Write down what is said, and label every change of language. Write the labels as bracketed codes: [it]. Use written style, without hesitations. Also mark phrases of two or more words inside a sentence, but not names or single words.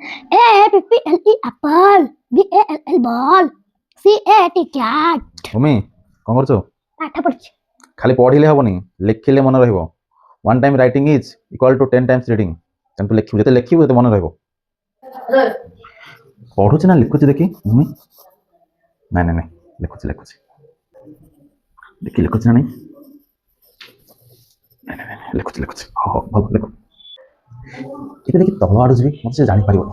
[en] APPLE apple, BALL ball, CAT cat। [or] ভূমি কଣ କରୁଛ? ପାଠ ପଢୁଛି। ଖାଲି ପଢିଲେ ହବନି, ଲେଖିଲେ ମନେ ରହିବ। [en] 1 time writing is equal to 10 times reading। [or] ତେଣୁ ତୁ ଲେଖିବୁ, ଯେତେ ଲେଖିବୁ ସେତେ ମନେ ରହିବ। ପଢୁଛି ନା ଲେଖୁଛି ଦେଖି ଭୂମି? ନାଇଁ ନାଇଁ ନାଇଁ, ଲେଖୁଛି ଲେଖୁଛି ଦେଖି, ଲେଖୁଛି ନା ନାଇଁ? ନାଇଁ ନାଇଁ ନାଇଁ, ଲେଖୁଛି ଲେଖୁଛି। ହଉ ଭଲ ଲେଖ। ଟିକେ ଦେଖି ତଳ ଆଡୁ ଯିବି, ମତେ ସେ ଜାଣିପାରିବନି।